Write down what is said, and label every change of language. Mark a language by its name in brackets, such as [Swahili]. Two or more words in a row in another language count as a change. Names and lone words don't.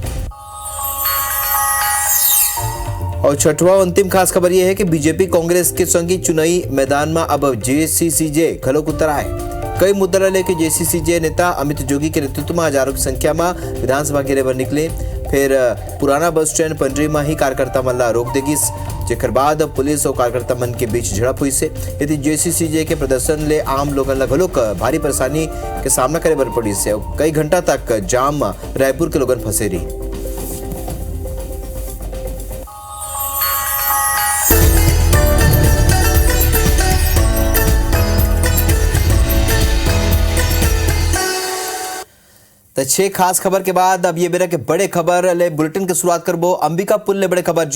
[Chhattisgarhi] और छठवां अंतिम खास खबर यह है कि बीजेपी कांग्रेस के संगी चुनावी मैदान में अब जेसीसीजे घलोक उतर आए। कई मुद्दा लेके जेसीसीजे नेता अमित जोगी के नेतृत्व में हजारों की संख्या में विधानसभा घेरे पर निकले फिर पुराना बस स्टैंड पंडरी में ही कार्यकर्ता मन ला रोक देगी जेकर बाद पुलिस और कार्यकर्ता मन के बीच झड़प हुई से यदि जेसीसीजे के प्रदर्शन ले आम लोगन ला घलोक भारी परेशानी के सामना करे बर पड़ी से कई घंटा तक जाम में रायपुर के लोगन फंसे रही। तो 6 खास खबर के बाद अब ये बेरा के बड़े खबर ले बुलेटिन की शुरुआत करबो अंबिकापुर ले बड़े खबर।